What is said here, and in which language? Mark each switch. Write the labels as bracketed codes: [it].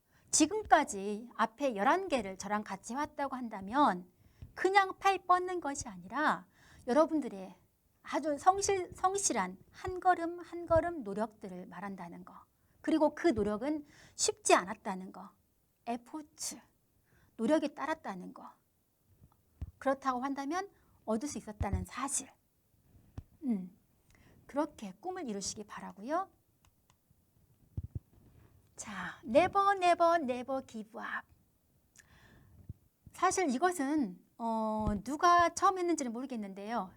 [ko] 지금까지 앞에 11개를 저랑 같이 왔다고 한다면 그냥 팔 뻗는 것이 아니라 여러분들의 아주 성실한 한 걸음 한 걸음 노력들을 말한다는 거. 그리고 그 노력은 쉽지 않았다는 거. 에포츠, 노력이 따랐다는 거. 그렇다고 한다면 얻을 수 있었다는 사실. 그렇게 꿈을 이루시기 바라고요. [en] 자, never, never, never give up. [ko] 사실 이것은 누가 처음 했는지는 모르겠는데요.